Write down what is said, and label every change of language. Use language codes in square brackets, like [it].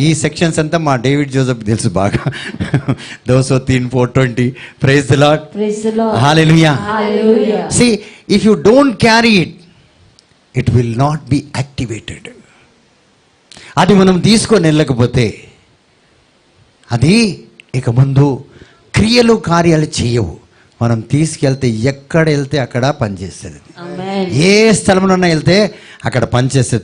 [te] ఈ సెక్షన్స్ అంతా మా డేవిడ్ జోసెఫ్ తెలుసు బాగా. 203, 420. Praise the lord. Hallelujah. [en] See, if you don't carry it, it will not be activated. [te] అది మనం తీసుకొని వెళ్ళకపోతే అది ఇక ముందు క్రియలు కార్యాలు చేయవు. మనం తీసుకెళ్తే ఎక్కడ వెళ్తే అక్కడ పనిచేస్తుంది. ఏ స్థలంలో వెళ్తే అక్కడ పనిచేస్తుంది.